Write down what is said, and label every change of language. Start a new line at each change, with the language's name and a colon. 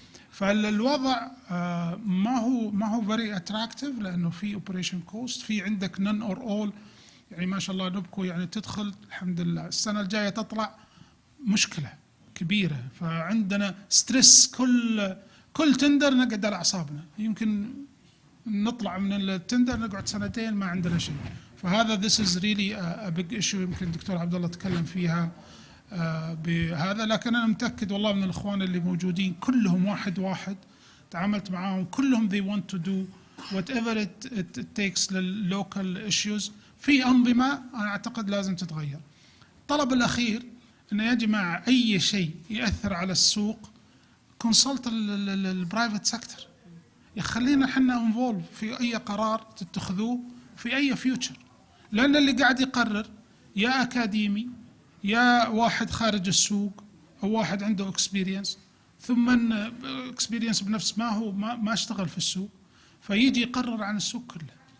Arabic: فالوضع ما هو
English: very attractive
Arabic: لانه في اوبريشن كوست، في عندك
English: none or all.
Arabic: يعني ما شاء الله نبكو يعني تدخل الحمد لله السنه الجايه تطلع مشكله كبيره، فعندنا ستريس كل تندر نقعد على اعصابنا، يمكن نطلع من التندر نقعد سنتين ما عندنا شيء.
English: فهذا this is really a big issue.
Arabic: يمكن الدكتور عبد الله تكلم فيها بهذا، لكن انا متاكد والله من الاخوان اللي موجودين كلهم واحد تعاملت معاهم كلهم
English: they want to do whatever it takes
Arabic: للlocal issues. في انظمه انا اعتقد لازم تتغير. الطلب الاخير انه يا جماعه اي شيء ياثر على السوق كونسلت البرايفت سيكتور، يخلينا احنا انفولف في اي قرار تتخذوه في اي فيوتشر، لان اللي قاعد يقرر يا اكاديمي يا واحد خارج السوق او واحد عنده اكسبيرينس، ثم اكسبيرينس بنفس ما اشتغل في السوق، فيجي يقرر عن السوق كله.